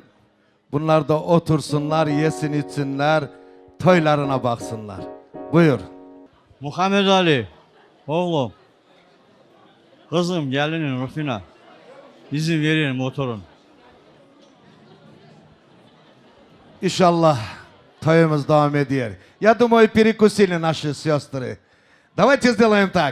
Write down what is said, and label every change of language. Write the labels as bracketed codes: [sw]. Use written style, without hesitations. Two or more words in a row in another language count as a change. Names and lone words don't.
[tr] Bunlar da otursunlar, yesin içsinler, toylarına baksınlar. Buyur. Muhammed Ali, oğlum, kızım gelinin Rufina, izin verin motorun. İnşallah toyumuz devam ediyor. [ru] Я думаю, перекусили наши сестры. Давайте сделаем так.